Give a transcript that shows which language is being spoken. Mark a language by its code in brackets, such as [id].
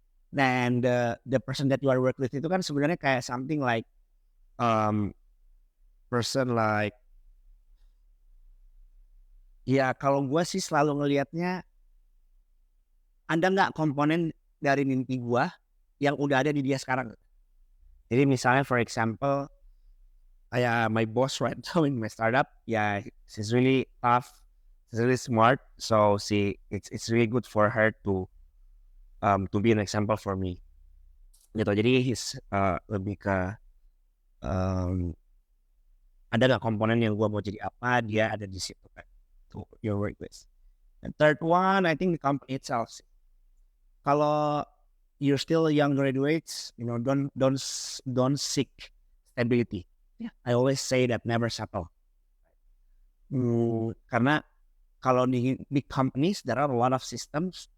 [id] Dan the person that you are work with itu kan sebenarnya kayak something like person like ya kalau gue sih selalu ngelihatnya ada nggak komponen dari mimpi gue yang udah ada di dia sekarang. [en] Jadi misalnya for example kayak my boss right now in my startup, she's really tough, she's really smart, so it's really good for her to be an example for me. [id] Gitu. Jadi he's lebih ke ada nggak komponen yang gue mau jadi apa, dia ada di situ kan. [en] To your work with. And third one, I think the company itself. Kalau you're still young graduates, don't seek stability. I always say that never settle. Karena kalau di big companies there are a lot of systems